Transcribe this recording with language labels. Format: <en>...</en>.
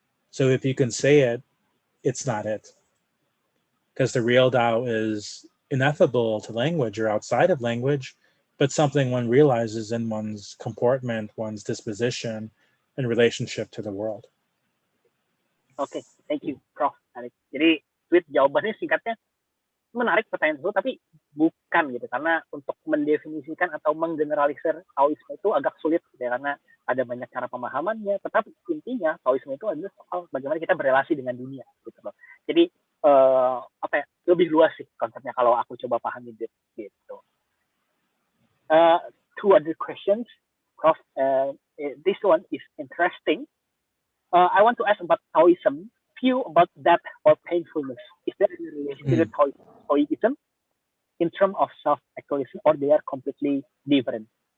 <en>So if you can say it, it's not it. Because the real Tao is ineffable to language or outside of language, but something one realizes in one's comportment, one's disposition, in relationship to the world. Oke, thank you, Prof.</en> <id>Jadi, tweet jawabannya singkatnya menarik pertanyaan itu, tapi bukan gitu, karena untuk mendefinisikan atau menggeneralisir Taoisme itu agak sulit gitu, ya, karena ada banyak cara pemahamannya. Tetapi intinya Taoisme itu adalah soal bagaimana kita berrelasi dengan dunia, gitu loh. Jadi apa ya, lebih luas sih konsepnya kalau aku coba pahami gitu.</id> <en>Two other questions, Prof. This one is interesting. I want to ask about Taoism, view about death or painfulness. Is there any relation to Taoism in terms of self-actualization, or they are completely different?</en>